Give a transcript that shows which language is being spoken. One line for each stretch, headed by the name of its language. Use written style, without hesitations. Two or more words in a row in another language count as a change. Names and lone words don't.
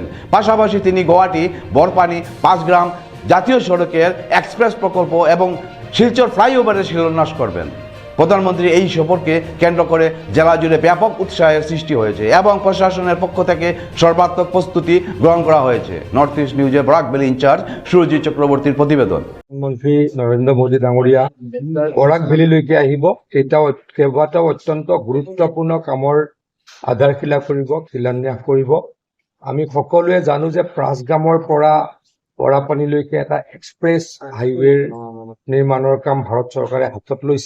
Bangla: পাশাপাশি তিনি গুয়াহাটি বরপানি 5 গ্রাম জাতীয় সড়কের এক্সপ্রেস প্রকল্প এবং শিলচর ফ্লাইওভারের শিলান্যাস করবেন। প্রধানমন্ত্রী এই সফরকে কেন্দ্র করে জেলা জুড়ে ব্যাপক উৎসাহের সৃষ্টি হয়েছে এবং প্রশাসনের পক্ষ থেকে সর্বাত্মক প্রস্তুতি গ্রহণ করা হয়েছে। নর্থ ইস্ট নিউজের বরাক ভ্যালি ইনচার্জ সুরজিৎ চক্রবর্তীর প্রতিবেদন।
Assamese: মন্ত্ৰী নৰেন্দ্ৰ মোদী ডাঙৰীয়া বৰাক ভেলীলৈকে আহিব। কেইবাটাও অত্যন্ত গুৰুত্বপূৰ্ণ কামৰ আধাৰশিলা কৰিব, শিলান্যাস কৰিব। আমি সকলোৱে জানো যে 5 গ্ৰামৰ পৰা বৰাপানীলৈকে এটা
English: express highway
Assamese: নিৰ্মাণৰ কাম ভাৰত চৰকাৰে হাতত লৈছে।